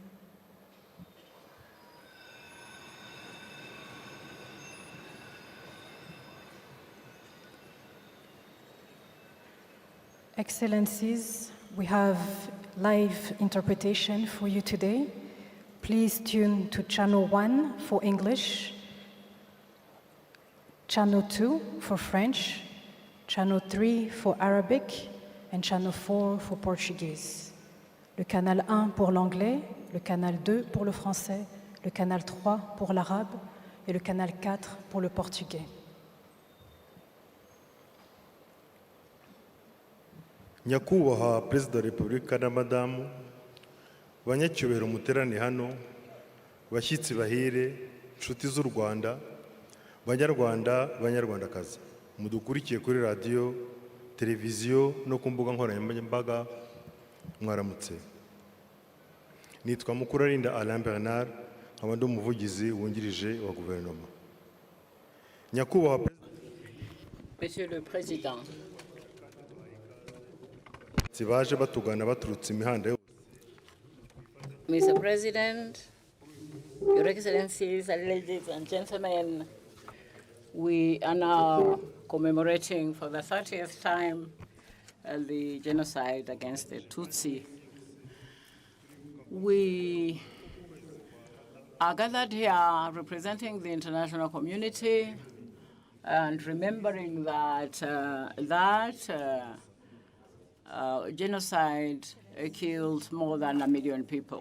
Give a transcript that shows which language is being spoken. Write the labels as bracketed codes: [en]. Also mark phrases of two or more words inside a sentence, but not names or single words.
[en] Excellencies, we have live interpretation for you today. Please tune to channel 1 for English, channel 2 for French, channel 3 for Arabic, and channel 4 for Portuguese. [fr] Le canal 1 pour l'anglais, le canal 2 pour le français, le canal 3 pour l'arabe et le canal 4 pour le portugais. [rw] nyakubahwa perezida wa repubulika na madamu banyacyubahiro muterane hano bashyitsi bahire inshuti z'u Rwanda banyarwanda banyarwandakazi mudukurikiye kuri radiyo televiziyo no ku mbuga nkoranyambaga mwaramutse nitwa Mukurarinda Alain Bernard nkaba ndi umuvugizi wungirije wa guverinoma nyakubahwa [fr] Monsieur le Président, [rw] baje batugana baturutse imihanda yose [en] Mr. President, Your Excellencies, ladies and gentlemen, we are now commemorating for the 30th time the genocide against the Tutsi. We are gathered here representing the international community and remembering that genocide killed more than 1 million people.